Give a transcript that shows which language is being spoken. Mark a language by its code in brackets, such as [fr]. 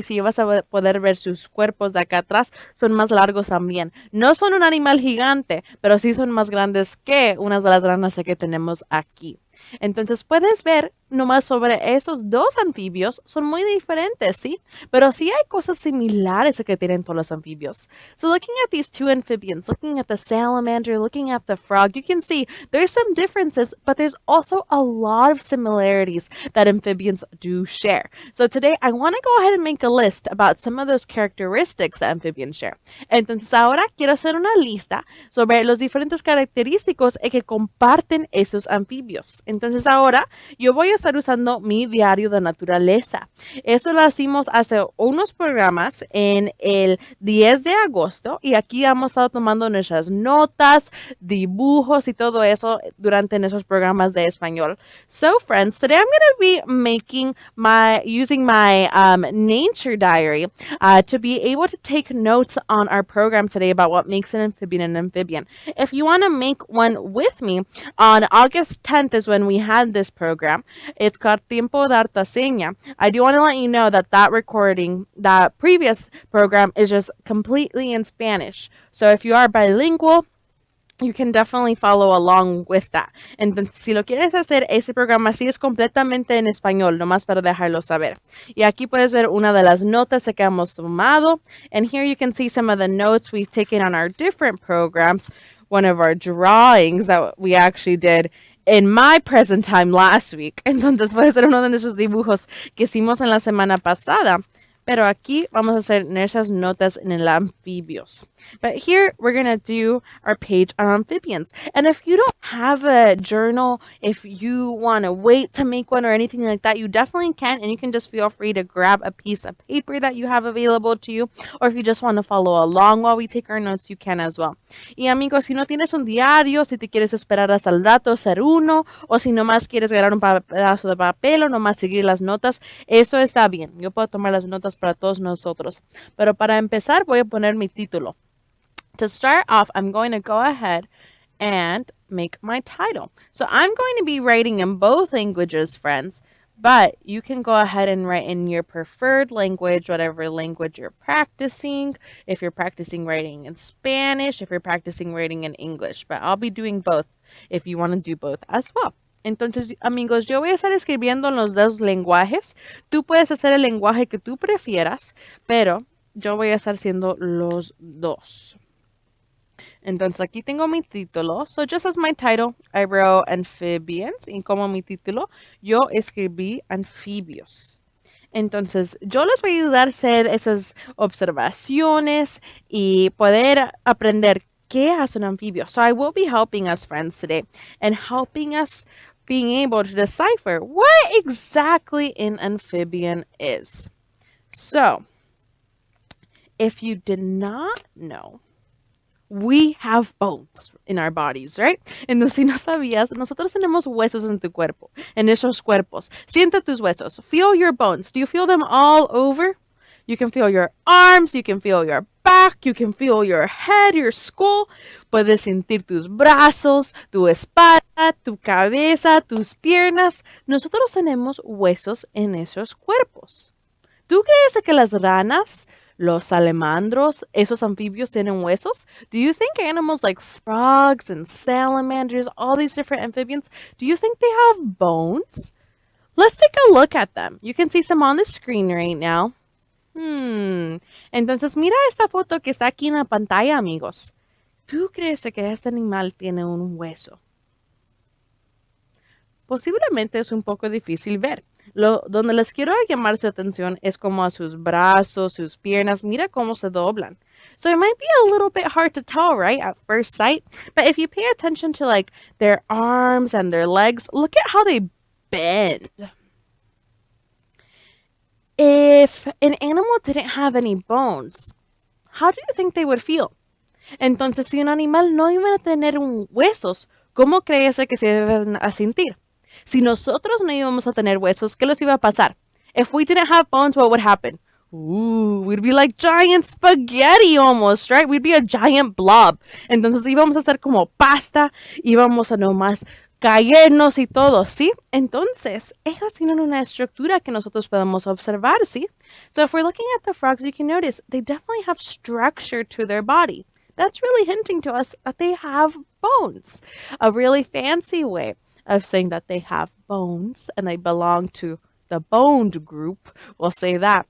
[es] Y si vas a poder ver sus cuerpos de acá atrás, son más largos también. No son un animal gigante, pero sí son más grandes que unas de las ranas que tenemos aquí. Entonces puedes ver nomás sobre esos dos anfibios, son muy diferentes, ¿sí? Pero sí hay cosas similares que tienen todos los anfibios. [en] So looking at these two amphibians, looking at the salamander, looking at the frog, you can see there's some differences, but there's also a lot of similarities that amphibians do share. So today I want to go ahead and make a list about some of those characteristics that amphibians share. [es] Entonces ahora quiero hacer una lista sobre los diferentes característicos que comparten esos anfibios. Entonces ahora yo voy a estar usando mi diario de naturaleza. Eso lo hicimos hace unos programas en el 10 de agosto y aquí hemos estado tomando nuestras notas, dibujos y todo eso durante nuestros programas de español. [en] So friends, today I'm going to be using my nature diary to be able to take notes on our program today about what makes an amphibian. If you want to make one with me, on August 10th is when we had this program. It's called Tiempo de Adaptaciones. I do want to let you know that that previous program is just completely in Spanish. So if you are bilingual, you can definitely follow along with that. [es] Entonces, si lo quieres hacer, ese programa sí es completamente en español, nomás para dejarlo saber. Y aquí puedes ver una de las notas que hemos tomado. [en] And here you can see some of the notes we've taken on our different programs. One of our drawings that we actually did in my present time last week. [es] Entonces puede ser uno de nuestros dibujos que hicimos en la semana pasada. Pero aquí vamos a hacer nuestras notas en el anfibios. [en] But here we're going to do our page on amphibians. And if you don't have a journal, if you want to wait to make one or anything like that, you definitely can. And you can just feel free to grab a piece of paper that you have available to you. Or if you just want to follow along while we take our notes, you can as well. [es] Y amigos, si no tienes un diario, si te quieres esperar hasta el rato hacer uno, o si nomás quieres agarrar un pedazo de papel o nomás seguir las notas, eso está bien. Yo puedo tomar las notas para todos nosotros. Pero para empezar voy a poner mi título. [en] To start off, I'm going to go ahead and make my title. So I'm going to be writing in both languages, friends, but you can go ahead and write in your preferred language, whatever language you're practicing. If you're practicing writing in Spanish, if you're practicing writing in English, but I'll be doing both if you want to do both as well. [es] Entonces, amigos, yo voy a estar escribiendo en los dos lenguajes. Tú puedes hacer el lenguaje que tú prefieras, pero yo voy a estar haciendo los dos. Entonces, aquí tengo mi título. [en] So, just as my title, I wrote amphibians. [es] Y como mi título, yo escribí anfibios. Entonces, yo les voy a ayudar a hacer esas observaciones y poder aprender qué hace un anfibio. [en] So, I will be helping us, friends, today and helping us being able to decipher what exactly an amphibian is. So, if you did not know, we have bones in our bodies, right? [es] Entonces, si no sabías, nosotros tenemos huesos en tu cuerpo, en esos cuerpos. Siente tus huesos. [en] Feel your bones. Do you feel them all over? You can feel your arms, you can feel your back, you can feel your head, your skull. [es] Puedes sentir tus brazos, tu espalda, tu cabeza, tus piernas. Nosotros tenemos huesos en esos cuerpos. ¿Tú crees que las ranas Los salamandros, esos anfibios tienen huesos. [en] Do you think animals like frogs and salamanders, all these different amphibians, do you think they have bones? Let's take a look at them. You can see some on the screen right now. [es] Entonces mira esta foto que está aquí en la pantalla, amigos. ¿Tú crees que este animal tiene un hueso? Posiblemente es un poco difícil ver. Donde les quiero llamar su atención es como a sus brazos, sus piernas. Mira cómo se doblan. [en] So it might be a little bit hard to tell, right, at first sight. But if you pay attention to like their arms and their legs, look at how they bend. If an animal didn't have any bones, how do you think they would feel? [es] Entonces, si un animal no iba a tener huesos, ¿cómo crees que se deben a sentir? Si nosotros no íbamos a tener huesos, ¿qué les iba a pasar? [en] If we didn't have bones, what would happen? Ooh, we'd be like giant spaghetti almost, right? We'd be a giant blob. [es] Entonces íbamos a ser como pasta, íbamos a nomás caernos y todo, ¿sí? Entonces, ellos tienen una estructura que nosotros podemos observar, ¿sí? [en] So if we're looking at the frogs, you can notice they definitely have structure to their body. That's really hinting to us that they have bones. A really fancy way of saying that they have bones and they belong to the boned group, we'll say that.